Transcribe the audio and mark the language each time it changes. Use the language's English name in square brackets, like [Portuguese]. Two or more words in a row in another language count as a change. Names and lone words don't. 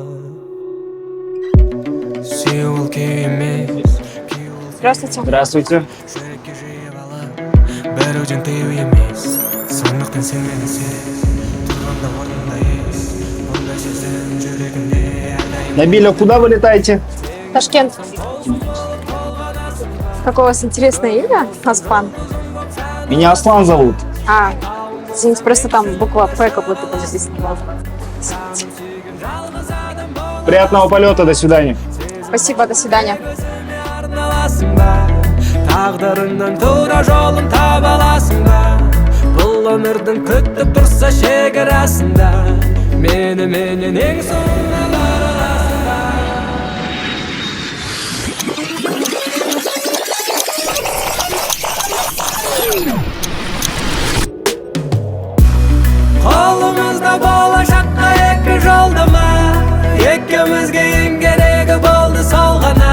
[Kazakh] Сеул керемет. [Russian] Здравствуйте. Здравствуйте. [Kazakh] Бәрі теу емес, сондықтан сен мені сез. Тұрғанда орнында ес, бұндай сезім жүрегімде әрдайым. [Russian] Набиля, куда вы летаете? Ташкент. Какое у вас интересное имя, Аспан? Меня Аслан зовут. Извините, просто там буква П как будто бы написано. Приятного полета, до свидания. Спасибо, до свидания. [Kazakh] Тағдырыңнан тура жолын таба аласың ба? Бұл өмірдің күтіп тұрса шекарасында, меніменен ең соңына бара аласың ба? Қолымызда болашаққа екі жолдама, екеумізге ең керегі болды сол ғана.